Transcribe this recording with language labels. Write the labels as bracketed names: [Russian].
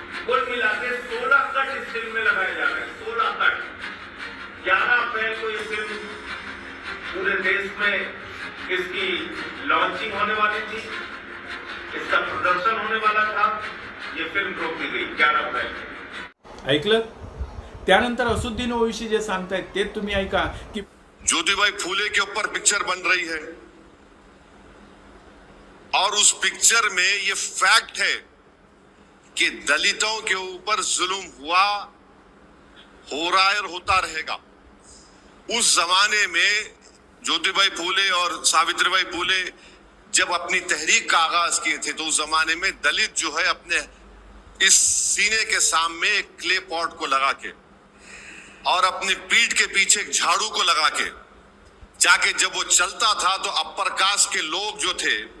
[Hindi] कुल मिला के 16 कट इस फिल्म में लगाए जा रहे हैं, 16 कट। 11 अप्रैल को ये फिल्म पूरे देश में इसकी लॉन्चिंग होने वाली थी, इसका प्रदर्शन होने वाला था, ये फिल्म रोक दी गई 11 अप्रैल। [Marathi] ऐकलं? त्यानंतर असुद्दीन ओवैसी जे सांगतायत ते तुम्ही ऐका की [Hindi] ज्योतिबाई फूले के ऊपर पिक्चर बन रही है और उस पिक्चर में ये फैक्ट है कि दलितों के ऊपर जुल्म हुआ, हो रहा है और होता रहेगा। उस जमाने में ज्योतिबाई फूले और सावित्रीबाई फूले जब अपनी तहरीक का आगाज किए थे, तो उस जमाने में दलित जो है अपने इस सीने के सामने एक क्ले पॉट को लगा के और अपनी पीठ के पीछे एक झाड़ू को लगा के जाके जब वो चलता था तो अपर कास्ट के लोग जो थे